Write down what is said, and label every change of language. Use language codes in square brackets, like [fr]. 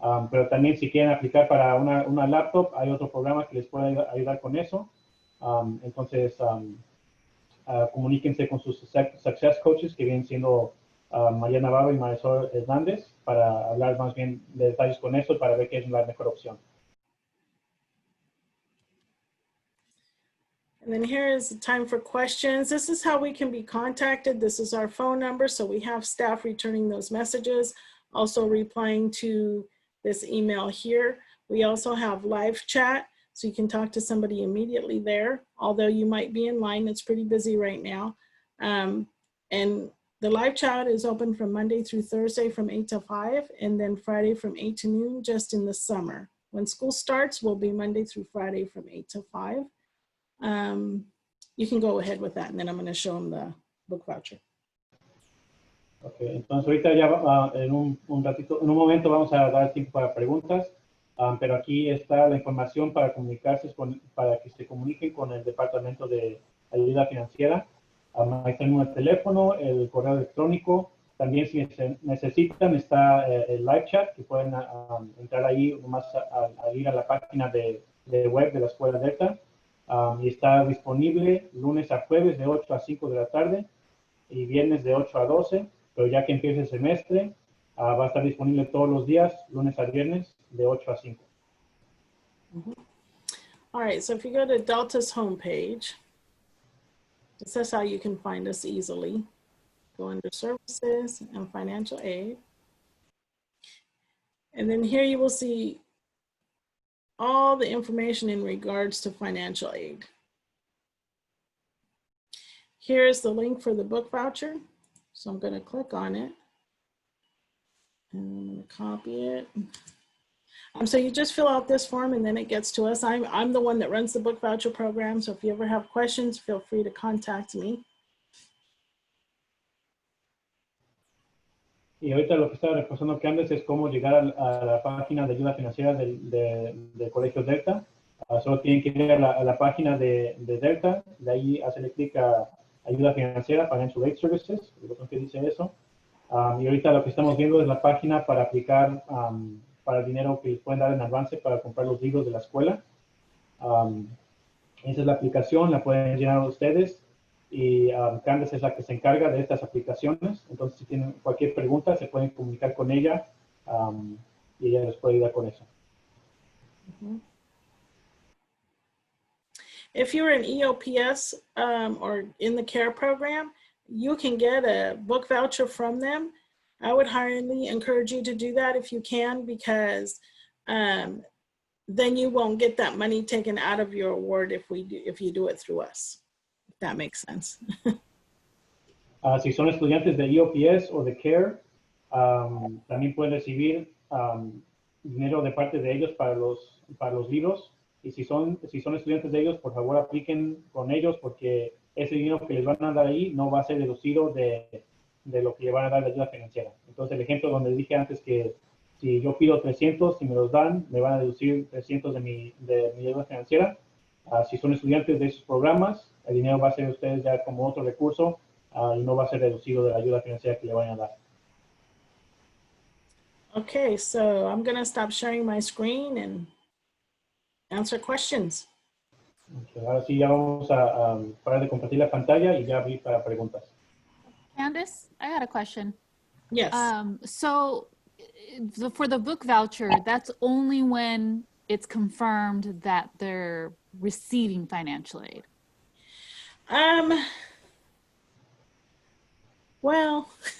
[es] Pero también si quieren aplicar para una laptop, hay otro programa que les puede ayudar con eso. Entonces, comuníquense con sus [en] success coaches, [es] que vienen siendo María Navarro y Marisol Hernández, para hablar más bien de detalles con eso, para ver qué es la mejor opción. [en] And then here is the time for questions. This is how we can be contacted. This is our phone number. So we have staff returning those messages, also replying to this email here. We also have live chat, so you can talk to somebody immediately there. Although you might be in line, it's pretty busy right now. And the live chat is open from Monday through Thursday from 8 to 5, and then Friday from 8 to noon, just in the summer. When school starts, will be Monday through Friday from 8 to 5. You can go ahead with that, and then I'm going to show them the book voucher. [es] Okay, entonces ahorita ya en un momento vamos a dar tiempo para preguntas, pero aquí está la información para comunicarse para que se comuniquen con el Departamento de Ayuda Financiera. Ahí está el número de teléfono, el correo electrónico. También si necesitan está el live chat, que pueden entrar ahí nomás a ir a la página de web de la Escuela Delta. Y está disponible lunes a jueves de 8 a 5 de la tarde y viernes de 8 a 12, pero ya que empiece el semestre, va a estar disponible todos los días, lunes a viernes, de 8 a 5. [en] All right, so if you go to Delta's homepage, this is how you can find us easily. Go under Services and Financial Aid. And then here you will see all the information in regards to financial aid. Here's the link for the book voucher. So I'm going to click on it and I'm going to copy it. So you just fill out this form and then it gets to us. I'm the one that runs the book voucher program. So if you ever have questions, feel free to contact me. [es] Y ahorita lo que estaba repasando Candace es cómo llegar a la página de ayuda financiera del Colegio Delta. Solo tienen que ir a la página de Delta, de ahí hacerle clic a ayuda financiera, Financial Aid Services, el botón que dice eso. Y ahorita lo que estamos viendo es la página para aplicar para el dinero que les pueden dar en avance para comprar los libros de la escuela. Esa es la aplicación, la pueden llenar ustedes. Y Candace es la que se encarga de estas aplicaciones. Entonces, si tienen cualquier pregunta, se pueden comunicar con ella y ella les puede ayudar con eso. [en] If you're in EOPS or in the CARE program, you can get a book voucher from them. I would highly encourage you to do that if you can, because then you won't get that money taken out of your award if you do it through us. If that makes sense. [es] Si son estudiantes de EOPS o de CARE, también pueden recibir dinero de parte de ellos para los libros. Y si son estudiantes de ellos, por favor apliquen con ellos, porque ese dinero que les van a dar ahí no va a ser deducido de lo que le van a dar de ayuda financiera. Entonces, el ejemplo donde dije antes que si yo pido 300 y me los dan, me van a deducir 300 de mi ayuda financiera. Si son estudiantes de esos programas, el dinero va a ser de ustedes ya como otro recurso y no va a ser reducido de la ayuda financiera que le vayan a dar. [en] Okay, so I'm going to stop sharing my screen and answer questions. [es] Okay, ahora sí ya vamos a parar de compartir la pantalla y ya abrir para preguntas. [en] Candace, I got a question. Yes. So for the book voucher, that's only when it's confirmed that they're receiving financial aid. Well,